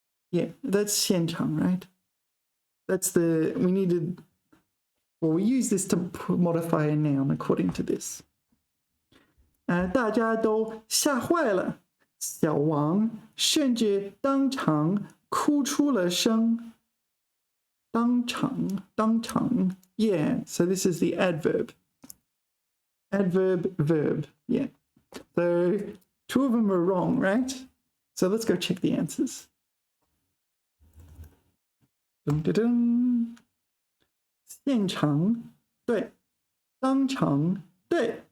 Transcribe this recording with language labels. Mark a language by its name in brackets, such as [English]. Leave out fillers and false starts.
[English] Yeah, that's 现场, right? That's we needed, well, we use this to modify a noun according to this. [Chinese] 大家都吓坏了，小王甚至当场哭出了声。 [English] 当场 yeah, so this is the adverb. Adverb, verb, yeah. So 2 of them are wrong, right? So let's go check the answers. Dun, dun, dun. [Chinese] 现场对，当场对。